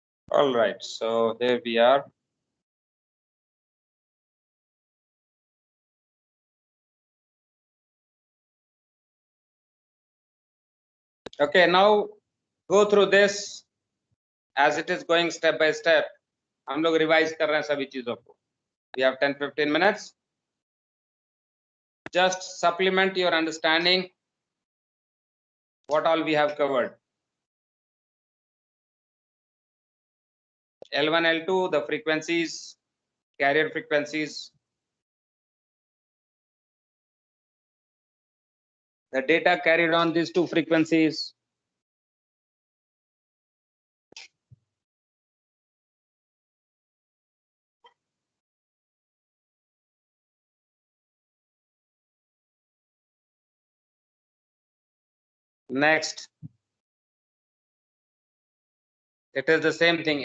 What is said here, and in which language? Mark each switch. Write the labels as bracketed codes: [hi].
[en] All right, so here we are. Okay, now go through this as it is going step by step. [hi] हम लोग revise कर रहे हैं सभी चीजों को. [en] We have 10-15 minutes. Just supplement your understanding what all we have covered. L1, L2, the frequencies, carrier frequencies, the data carried on these two frequencies, next it is the same thing.